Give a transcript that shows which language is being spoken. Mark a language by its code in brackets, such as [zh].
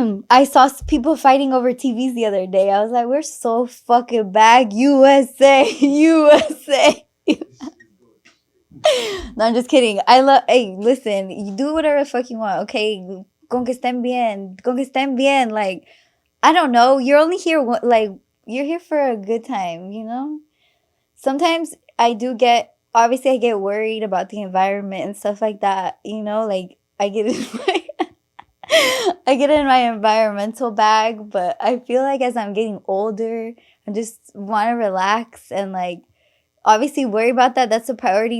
[en] I saw people fighting over TVs the other day. I was like, we're so fucking back. USA, USA. No, I'm just kidding. I love. Hey, listen, you do whatever the fuck you want, okay? [es] Con que estén bien, con que estén bien. [en] Like, I don't know. You're only here. Like, you're here for a good time, you know. Sometimes I do get. Obviously, I get worried about the environment and stuff like that. You know, like I get in my, I get in my environmental bag, but I feel like as I'm getting older, I just want to relax and like obviously worry about that. That's a priority.